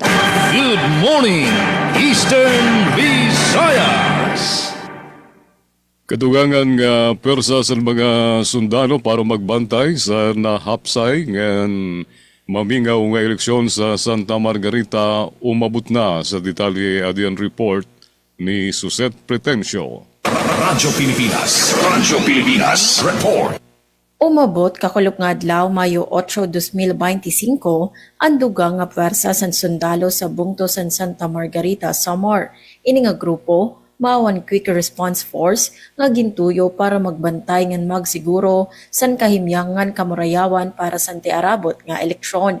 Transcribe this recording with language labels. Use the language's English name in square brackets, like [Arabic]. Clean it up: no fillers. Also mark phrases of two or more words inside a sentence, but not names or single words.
[English] Good morning, Eastern Visayas. [Waray] Katugangan nga pwersa sa mga sundalo para magbantay sa nahapsay ngayon mamingaw nga eleksyon sa Santa Margarita umabot na sa detalye adian report ni Suset Pretencio. Radyo Pilipinas. Radyo Pilipinas. Report. Umabot kakulop nga adlaw Mayo 8, 2025 ang dugang nga pwersa san sundalo sa bungto san Santa Margarita, Samar. Ini nga grupo mawan Quick Response Force nga gintuyo para magbantay ngan magsiguro san kahimyangan kamurayawan para sa tiarabot nga eleksyon.